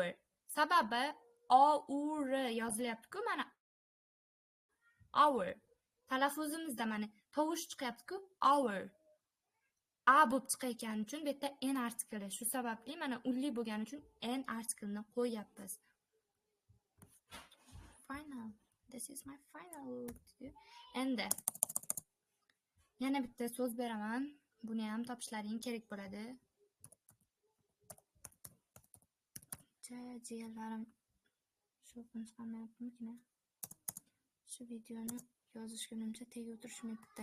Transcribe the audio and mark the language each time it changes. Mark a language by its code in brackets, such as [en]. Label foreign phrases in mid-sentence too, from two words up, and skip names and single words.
[uz] Sababi o-u-r yozilyapti-ku mana. Hour. Talaffuzimizda mana tovush chiqyapti-ku hour. A bo'lib chiqayotgani uchun bu yerda n artikli. Shu sababli mana unli bo'lgani uchun n artiklini qo'yapmiz. [en] Final. This is my final. [uz] Endi yana bitta so'z beraman. Buni ham topishlaring kerak bo'ladi. Jiyanlarim shu qilmayaptimikin? Shu videoni yozishga nimcha tega o'tirishmayapti.